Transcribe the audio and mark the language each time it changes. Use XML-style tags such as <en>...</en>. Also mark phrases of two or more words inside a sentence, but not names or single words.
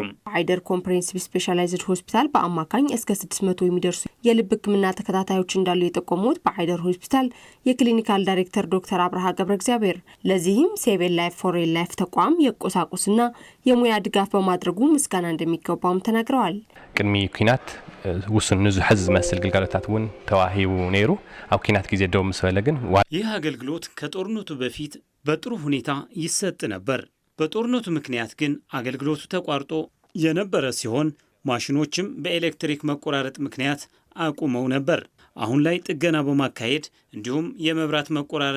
<am>አይደር ኮምፕሬሄንሲቭ ስፔሻላይዝድ ሆስፒታል በአማካኝ እስከ 600 የሚደርሱ የልብ ሕክምና ተከታታዮች እንዳሉ የጠቆሙት በአይደር ሆስፒታል የክሊኒካል ዳይሬክተር ዶክተር አብርሃ ገብረ እግዚአብሔር ለዚህም ሴቭ ኤ ላይፍ ፎር ኤ ላይፍ ተቋም የቁሳቁስና የሙያ ድጋፍ በማድረጉ ምስጋና እንደሚገባውም ተናግረዋል።</am> <ti>ቅድሚ ኩናት ውስን ንዝሕዝ መስል ግልጋሎታት ውን ተዋሂቡ ነይሩ ኣብ ኩናት ጊዜ ደው ምስ በለ ግን</ti> <am>ይህ አገልግሎት ከጦርነቱ በፊት በጥሩ ሁኔታ ይሰጥ ነበር። በጦርነቱ ምክንያት ግን አገልግሎቱ ተቋርጦ የነበረ ሲሆን ማሽኖችም በኤሌክትሪክ መቆራረጥ ምክንያት አቁመው ነበር። አሁን ላይ ጥገና በማካሄድ እንዲሁም የመብራት መቆራረጥ</am>